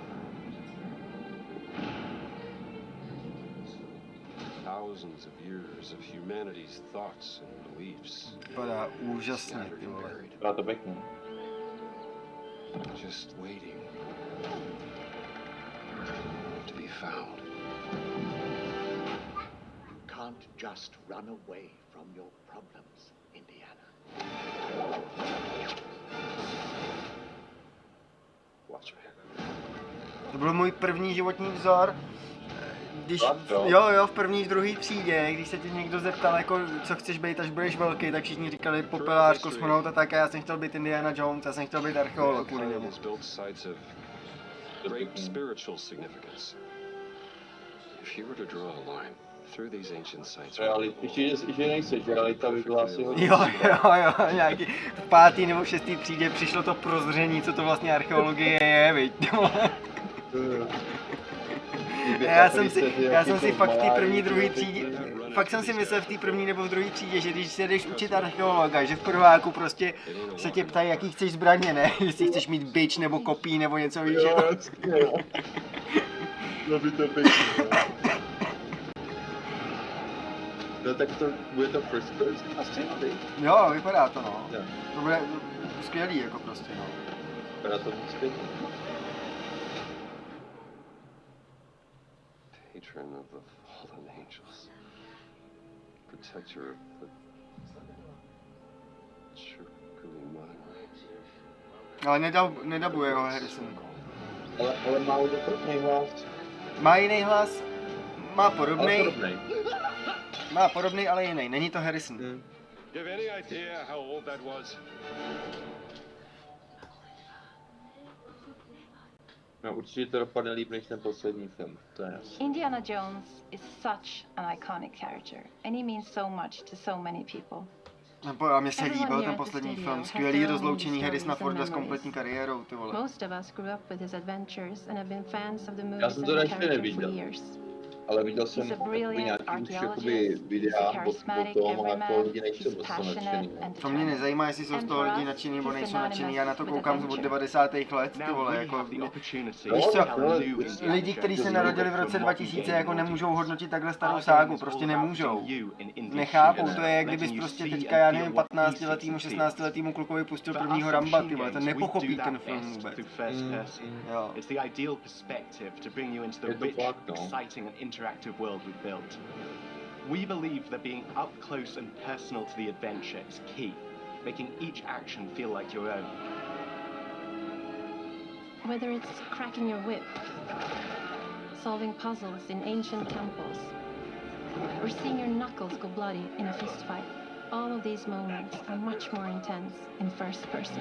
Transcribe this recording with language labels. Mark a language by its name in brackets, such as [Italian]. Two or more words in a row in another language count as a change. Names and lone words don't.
[English] Thousands of years of humanity's thoughts and beliefs. [Czech] Vypadá úžasně, ty vole. Byla to pěkný. [English] Just waiting to be found. Can't just run away from your problems, Indiana. Watch me. [Czech] To byl můj první životní vzor. Když, v první, v druhé třídě, když se tě někdo zeptal, jako, co chceš být, až budeš velký, tak všichni říkali popelář, kosmonaut a tak, a já jsem chtěl být Indiana Jones, já jsem chtěl být archeolog kvůli němu. [English] If you were to draw a line through these ancient sites. [Czech] Že nejseš, realita by byla asi hodně. Jo, nějaký v 5. nebo 6. třídě přišlo to prozření, co to vlastně archeologie je, viď? Já jsem si fakt v té první, druhé třídě, fakt jsem si myslel v té první nebo v druhé třídě, že když se jdeš učit archeologa, že v prváku prostě se tě ptají, jaký chceš zbraně, ne? Jestli chceš mít bič nebo kopí nebo něco, víš? No by to pěkně. No tak to bude to [English] first person [Czech] asi, ty? Jo, vypadá to, no. To bude skvělý, jako prostě, no. Vypadá to moc pěkně. [English] Patron of the fallen angels. Protector of the [Czech] Ale nedabuje ho Harrison. Ale má podobný hlas. Má jiný hlas, má podobný. Má podobný, ale jiný. Není to Harrison. [English] Do you have any idea how old that was? [Czech] No určitě to dopadne líp než ten poslední film, to je jasný. [English] Indiana Jones is such an iconic character, and he means so much to so many people. [Czech] A mně se líbil ten poslední film, skvělý rozloučení Harrisona Forda s kompletní kariérou, ty vole. [English] Most of us grew up with his adventures and have been fans of the movies [Czech] Já jsem to [English] and [Czech] ještě [English] characters for [Czech] neviděl, [English] years. [Czech] ale viděl jsem nějaký už jakoby videa o tom, jako lidi nejsou prostě nadšený. To mě nezajímá, jestli jsou z toho lidi nadšený nebo nejsou nadšený, já na to koukám od 90. let, ty vole, jako... Víš co, lidi, kteří se narodili v roce 2000, jako nemůžou hodnotit takhle starou ságu, prostě nemůžou. Nechápou, to je, kdybys prostě teďka, já nevím, 15letýmu, 16letýmu klukovi pustil prvního Ramba, ty vole, ten nepochopí ten film vůbec. Jo. [English] Interactive world we've built. We believe that being up close and personal to the adventure is key, making each action feel like your own. Whether it's cracking your whip, solving puzzles in ancient temples, or seeing your knuckles go bloody in a fist fight, all of these moments are much more intense in first person.